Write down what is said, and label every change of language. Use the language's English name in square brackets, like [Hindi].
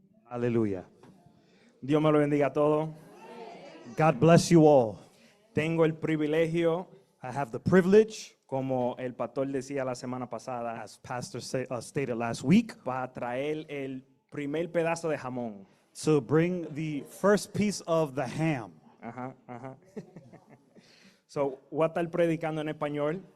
[Spanish] Aleluya. Dios me lo bendiga a todos. [English] God bless you all. [Spanish] Tengo el privilegio, [English] I have the privilege, [Spanish] como el pastor decía la semana pasada, [English] as pastor stated last week, [Spanish] para traer el primer pedazo de jamón. [English] To bring the first piece of the ham. Ajá. [Spanish] So, voy a estar predicando en español.